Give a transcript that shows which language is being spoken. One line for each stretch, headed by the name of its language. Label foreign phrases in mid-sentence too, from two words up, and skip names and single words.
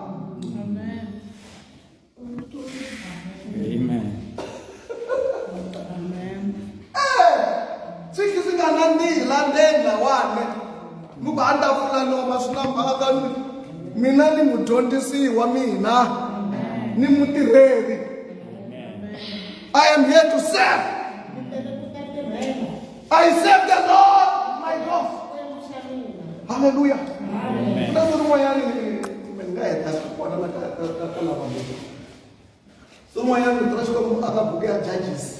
Tsonga: Swi nga nandzihila ndzeni lawane muku a ta pfula noma swi na mhaka mina ni mudyondzisiwa mina ni mutirheri.
English: I am here to serve. I serve the Lord my God. Hallelujah. That's what I am. So I am the treasure of the judges.